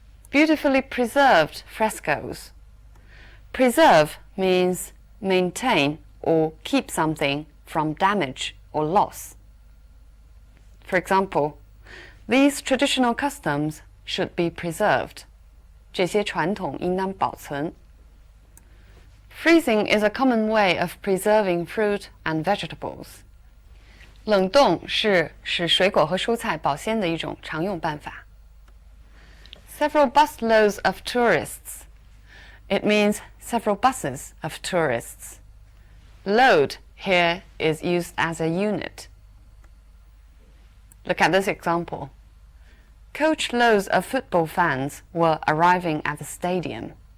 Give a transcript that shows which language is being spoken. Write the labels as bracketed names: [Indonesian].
[English] Beautifully preserved frescoes. Preserve means maintain or keep something from damage or loss. For example, these traditional customs should be preserved. [Chinese] 这些传统应当保存. [English] Freezing is a common way of preserving fruit and vegetables. [Chinese] 冷冻是使水果和蔬菜保鲜的一种常用办法. [English] Several busloads of tourists. It means several buses of tourists. Load here is used as a unit. Look at this example. Coachloads of football fans were arriving at the stadium.